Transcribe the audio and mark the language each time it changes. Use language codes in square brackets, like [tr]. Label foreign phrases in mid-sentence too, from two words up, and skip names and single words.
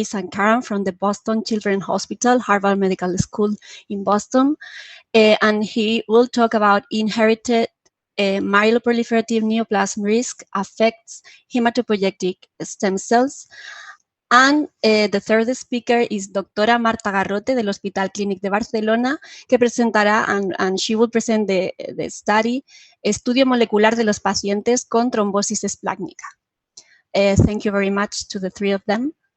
[en] Sankaran from the Boston Children's Hospital, Harvard Medical School in Boston, and he will talk about inherited myeloproliferative neoplasm risk affects hematopoietic stem cells. And the third speaker is Doctora Marta Garrote del Hospital Clínic de Barcelona, [es] que presentará, [en] and she will present the study, [es] Estudio Molecular de los Pacientes con Trombosis Esplácnica. [en] Thank you very much to the 3 of them.